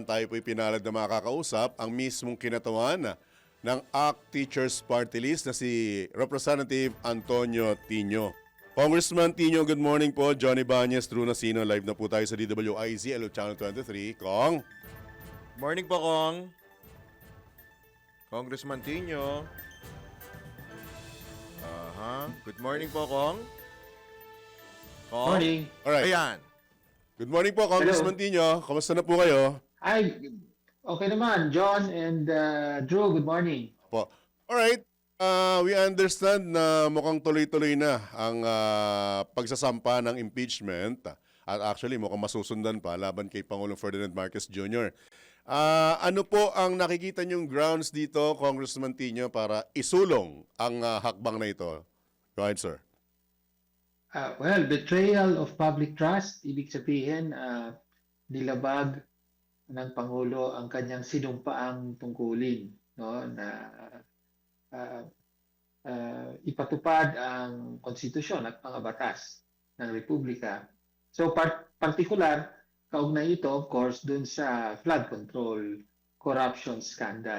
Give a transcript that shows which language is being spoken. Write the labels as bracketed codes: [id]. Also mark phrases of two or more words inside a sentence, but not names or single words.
[tl] tayo po'y pinalad na makakausap ang mismong kinatawan ng ACT Teachers Party List na si Representative Antonio Tino. [en] Congressman Tino, good morning [tl] po. [en] Johnny Banyas, True Nasino. [tl] Live na po tayo sa DWIZ, Hello Channel 23. Kong. [en] Morning po, Kong. Congressman Tino. Good morning po, Kong. Kong? Morning. Alright. [tl] Ayan. [en] Good morning po, Congressman Tino. [tl] Kamusta na po kayo? Ay, okay naman. [en] John and Drew, good morning. Po. Alright. We understand [tl] na mukhang tuloy-tuloy na ang pagsasampa ng impeachment. At actually, mukhang masusundan pa laban kay Pangulong Ferdinand Marcos Jr. Ano po ang nakikita niyong grounds dito, Congressman Tino, para isulong ang hakbang na ito? [en] Go ahead, sir. Well, betrayal of public trust, [tl] ibig sabihin, nilabag ng Pangulo ang kanyang sinumpaang tungkulin, no, na ipatupad ang konstitusyon at mga batas ng Republika. So, particular, kaugnay ito, [en] of course, [tl] dun sa [en] flood control corruption scandal.